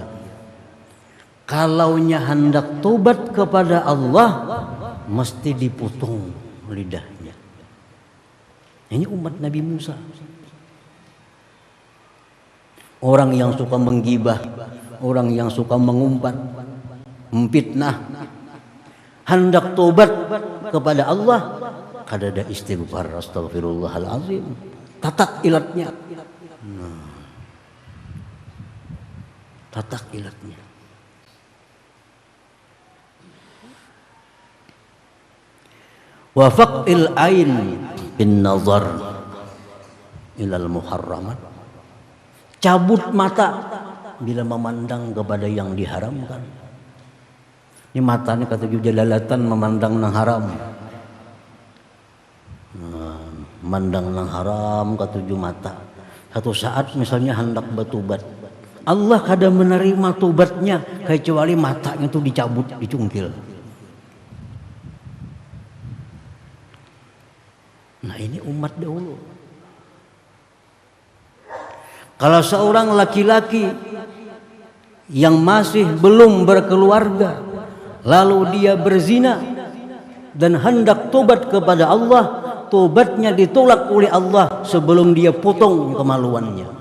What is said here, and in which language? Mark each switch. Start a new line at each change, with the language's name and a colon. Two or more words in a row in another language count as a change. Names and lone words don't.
Indonesian: Kalaunya hendak tobat kepada Allah, mesti dipotong lidahnya. Ini umat Nabi Musa. Orang yang suka menggibah, orang yang suka mengumpat, memfitnah, hendak tobat kepada Allah,
Banjar: kadada istighfar, astagfirullahalazim, tatak ilatnya. Tatak ilatnya.
Arabic: وفقئت العين بالنظر إلى المحرمات.
Indonesian: Cabut mata bila memandang kepada yang diharamkan. Ini matanya kata Jalalatan memandang nang haram. Memandang nang haram ketujuh mata. Satu saat misalnya hendak bertobat, Allah kada menerima tobatnya kecuali matanya itu dicabut, dicungkil. Nah ini umat dahulu. Kalau seorang laki-laki yang masih belum berkeluarga, lalu dia berzina dan hendak tobat kepada Allah, tobatnya ditolak oleh Allah sebelum dia potong kemaluannya.